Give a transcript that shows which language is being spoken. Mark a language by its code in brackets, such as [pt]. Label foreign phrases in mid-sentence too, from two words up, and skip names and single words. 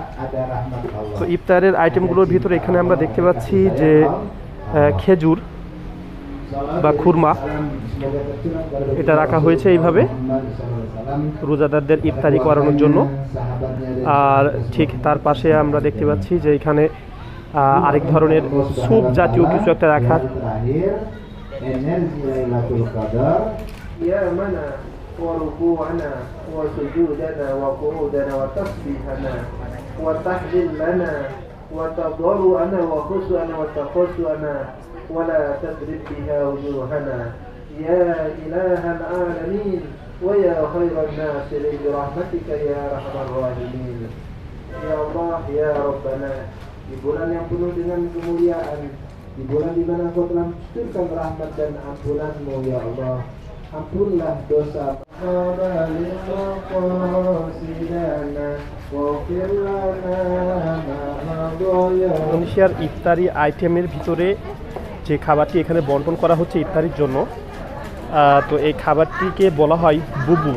[bn] তো ইফতারের আইটেমগুলোর ভিতরে এখানে আমরা দেখতে পাচ্ছি যে খেজুর বা খুরমা এটা রাখা হয়েছে এইভাবে রোজাদারদের ইফতারি করানোর জন্য। আর ঠিক তার পাশে আমরা দেখতে পাচ্ছি যে এখানে আরেক ধরনের স্যুপ জাতীয় কিছু একটা রাখা। [ar] energi ليلة القدر يا منا وركوعنا وسجودنا وقعودنا وتسبيحنا وتهليلنا وتضرعنا وخشوعنا وتقصرنا ولا تضرب بها وجوهنا يا إله العالمين ويا خير الناصرين برحمتك يا أرحم الراحمين يا الله يا ربنا. [id] Di bulan yang penuh dengan kemuliaan, di bulan di mana Engkau telah mencurahkan rahmat dan ampunan-Mu ya Allah. Ampunlah dosa [bn] ইন্দোনেশিয়ার ইফতারি আইটেমের ভিতরে যে খাবারটি এখানে বন্টন করা হচ্ছে ইফতারির জন্য, তো এই খাবারটিকে বলা হয় বুবুর।